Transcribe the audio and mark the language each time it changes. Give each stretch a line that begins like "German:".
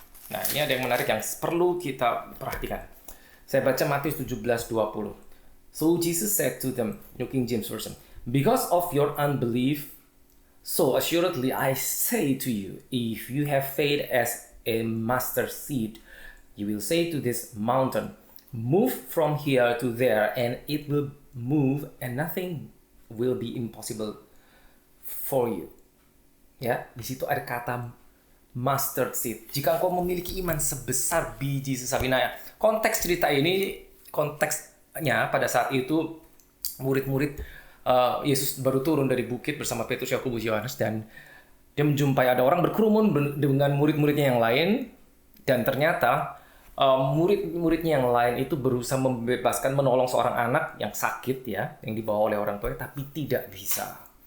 Indonesian: Nah, ini ada yang menarik yang perlu kita perhatikan. Saya baca Matius 17:20.
English: So Jesus said to them, New King James Version, because of your unbelief, so assuredly I say to you, if you have faith as a mustard seed, you will say to this mountain, move from here to there, and it will move, and nothing will be impossible for you.
Indonesian: Ya, di situ ada kata mustard seed. Jika engkau memiliki iman sebesar biji sesawi. Nah, konteks cerita ini, konteksnya pada saat itu murid-murid Yesus baru turun dari bukit bersama Petrus, Yakobus, Yohanes, dan dia menjumpai ada orang berkerumun dengan murid-muridnya yang lain, dan ternyata murid-muridnya yang lain itu berusaha menolong seorang anak yang sakit, ya, yang dibawa oleh orang tuanya, tapi tidak bisa.